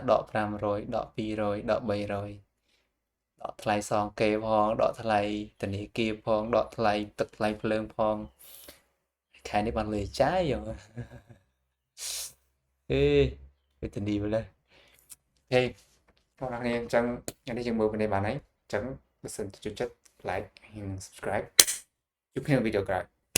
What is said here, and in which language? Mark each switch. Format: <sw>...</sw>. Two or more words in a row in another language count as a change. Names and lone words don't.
<km>ដក500ដក200ដក300ដកថ្លៃសងគេផងដកថ្លៃធនាគារផងដកថ្លៃទឹកថ្លៃភ្លើងផងខែនេះបានលុយចាយយ៉ាង អេវិធានីមកលើហេបងប្អូនអញ្ចឹងនេះយើងមើលពីនេះបានហើយអញ្ចឹងបើសិនចូលចិត្ត</km> <en>like and subscribe</en> <km>ជួបគ្នានៅវីដេអូក្រោយ</km>